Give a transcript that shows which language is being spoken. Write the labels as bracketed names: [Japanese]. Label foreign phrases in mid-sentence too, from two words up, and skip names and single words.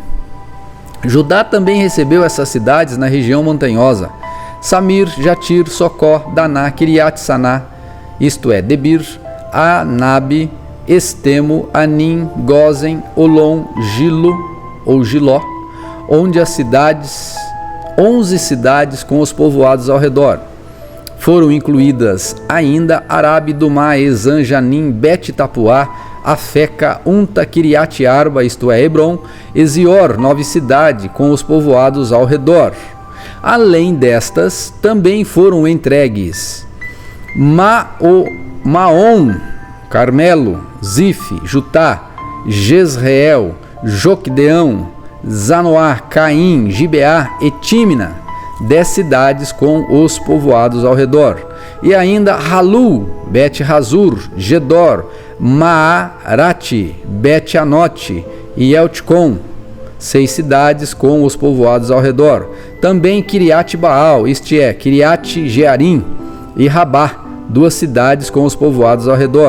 [Portuguese] Judá também recebeu essas cidades na região montanhosa: Samir, Jatir, Socó, Daná, Kiriat Saná, isto é, Debir, Anabe, Estemo, Anim, Gozen, Olom, Gilo ou Giló, onde as cidades, 11 cidades com os povoados ao redor. Foram incluídas ainda Arabe, Dumá, Ezan, Janim, Bet Tapuá, Afeca, Unta, Kiriat Arba, isto é, Hebron, Ezior, 9 cidades com os povoados ao redor. Além destas, também foram entregues Maom, Carmelo, Zif, Jutá, Jezreel, Joquedeão, Zanoá, Caim, Gibeá e Tímina, 10 cidades com os povoados ao redor. E ainda Halu, Bet-Razur, Gedor, Maarate, Bet-Anote e Elticom, 6 cidades com os povoados ao redor. Também Kiriat Baal, isto é, Kiriat Jearim e Rabá, 2 cidades com os povoados ao redor.